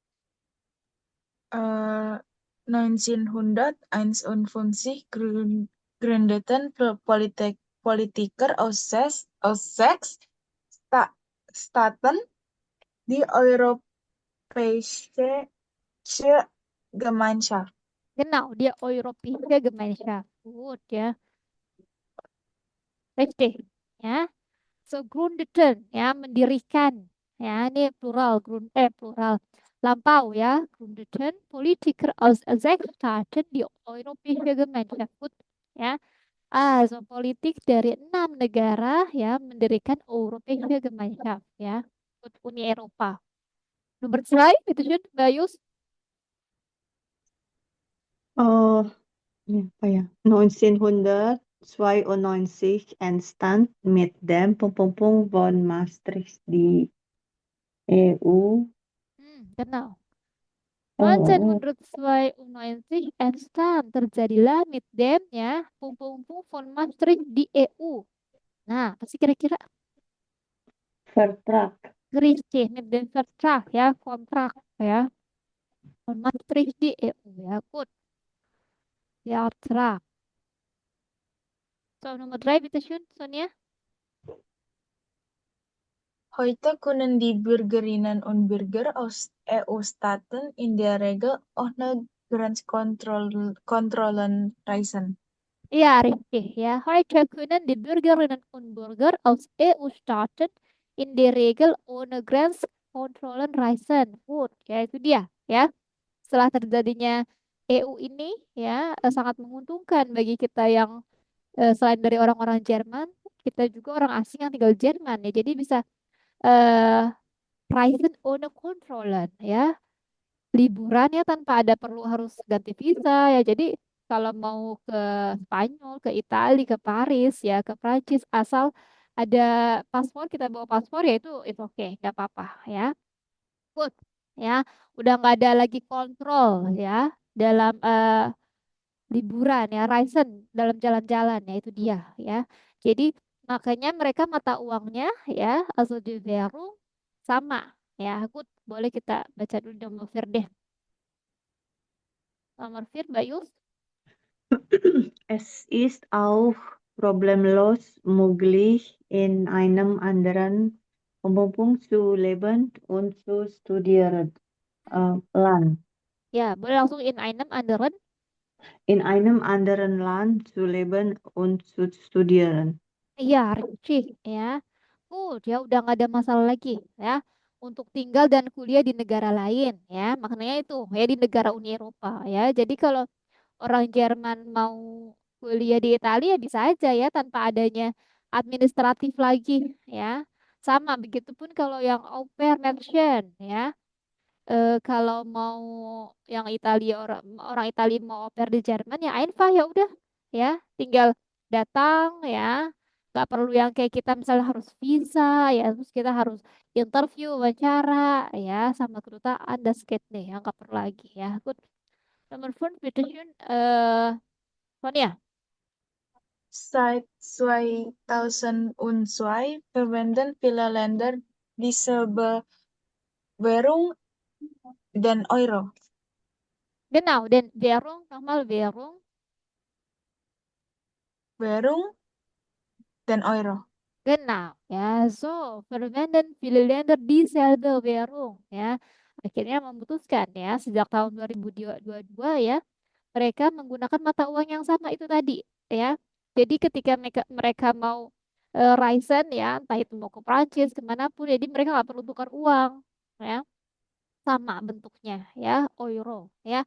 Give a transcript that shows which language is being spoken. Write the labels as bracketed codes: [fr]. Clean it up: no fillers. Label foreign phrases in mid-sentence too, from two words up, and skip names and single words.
[de] 1951 gründete gründeten Politiker aus sechs Staaten die Europäische Gemeinschaft. Genau, die Europäische Gemeinschaft. Gut, ya. Richtig, ya. So, gründeten, [id] ya, mendirikan. Ya, ini plural, plural. Lampau, ya. [de] Gründeten Politiker aus sechs Staaten die Europäische Gemeinschaft. Gut, [id] ya. So politik dari 6 negara ya mendirikan [de] Europäische Gemeinschaft [id] ya. Uni Eropa. Nomor 2, [de] bitte schön, Bayus. [id] Oh, ini apa ya? [de] 1992 entstand mit dem von Maastricht die EU. Genau. Oh, 1992 entstand terjadilah mit dem ya von Maastricht di EU. [id] Nah, apa sih kira-kira? [de] Vertrag. Richtig, mit dem Vertrag ya, kontrak ya. [id] Von Maastricht di EU ya, [de] gut. Vertrag. [id] So, Nomor 3, [de] bitte schön, [id] Sonia. [de] Heute können die Bürgerinnen und Bürger aus EU-Staaten in der Regel ohne Grenzkontrollen reisen. Ja, richtig. Ja, heute können die Bürgerinnen und Bürger aus EU-Staaten in der Regel ohne Grenzkontrollen reisen. Gut, [id] ya itu dia. Ya, setelah terjadinya EU ini, ya sangat menguntungkan bagi kita yang selain dari orang-orang Jerman, kita juga orang asing yang tinggal di Jerman ya. Jadi bisa [de] reisen ohne Kontrollen, [id] ya liburan ya tanpa ada perlu harus ganti visa ya. Jadi kalau mau ke Spanyol, ke Italia, ke Paris ya, ke Prancis asal ada paspor, kita bawa paspor ya itu oke, nggak apa-apa ya. Good ya. Udah nggak ada lagi kontrol ya dalam liburan ya, reisen dalam jalan-jalan ya itu dia ya. Jadi makanya mereka mata uangnya ya, [de] also die Währung sama ya. [id] Good, boleh kita baca dulu nomor deh. Nomor 4, Mbak Yus. [de] Es ist auch problemlos möglich, in einem anderen zu leben und zu studieren. Land. [id] Ya, boleh langsung [de] in einem anderen. In einem anderen Land zu leben und zu studieren. [id] Iya, richtig ya. Ya udah nggak ada masalah lagi ya untuk tinggal dan kuliah di negara lain ya. Maknanya itu ya di negara Uni Eropa ya. Jadi kalau orang Jerman mau kuliah di Italia bisa aja ya tanpa adanya administratif lagi ya. Sama begitupun kalau yang au pair nation ya. Kalau mau yang Italia orang Italia mau au pair di Jerman ya einfach ya udah ya tinggal datang ya, nggak perlu yang kayak kita misalnya harus visa ya, terus kita harus interview wawancara ya sama kedutaan dan skate deh ya, nggak perlu lagi ya. Good. Nomor 5, [de] bitte schön, Sonia. Seit 2002 verwenden viele Länder dieselbe Währung, den Euro. Genau, den Währung, nochmal Währung. Währung, den Euro. Genau, ya, so verwenden viele Länder dieselbe Währung, [id] ya. Akhirnya memutuskan ya sejak tahun 2022 ya mereka menggunakan mata uang yang sama itu tadi ya. Jadi ketika mereka mau reisen ya entah itu mau ke Prancis kemanapun, jadi mereka nggak perlu tukar uang ya, sama bentuknya ya euro ya.